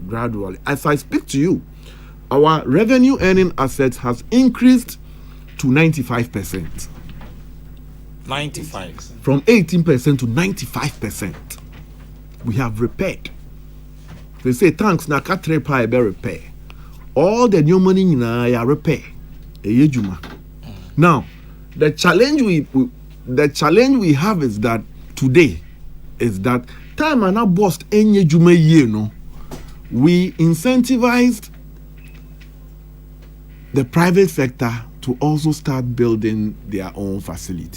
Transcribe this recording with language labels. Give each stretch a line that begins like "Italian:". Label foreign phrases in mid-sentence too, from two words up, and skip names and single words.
English: As I speak to you, our revenue earning assets has increased to 95%. 95. From 18% to 95%. We have repaired.
Akan: They say tanks na katre pa ebe repair.
English: All the new money na repair. Now, the challenge we have is that today is that time and BOST
Akan: enye juma ye no.
English: We incentivized the private sector to also start building their own facility.